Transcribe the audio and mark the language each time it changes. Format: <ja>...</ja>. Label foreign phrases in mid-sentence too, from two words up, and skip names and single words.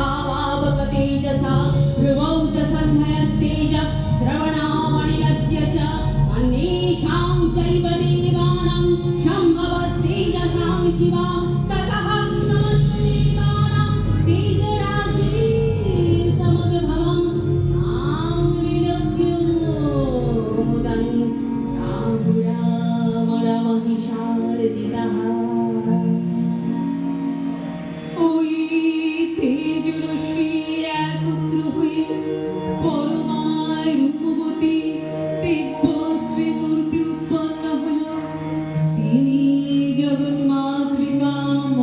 <sa>वावकतेजसा भ्रुवौ च सन्धयस्तेज श्रवणामणिरस्य च अन्येषां चैव देवानां शम्भवस्तेजसां शिवा ततः समस्तदेवानां तेजराशि समुद्भवं तां विलोक्य मुदं राहुरामरमहिषार्दितः।</sa> <bn>ওই তেজরশ্মি একত্র হয়ে পরমায় রূপবতী দিব্যশ্রী মূর্তি উৎপন্ন হল। তিনি জগন্মাতৃকা</bn>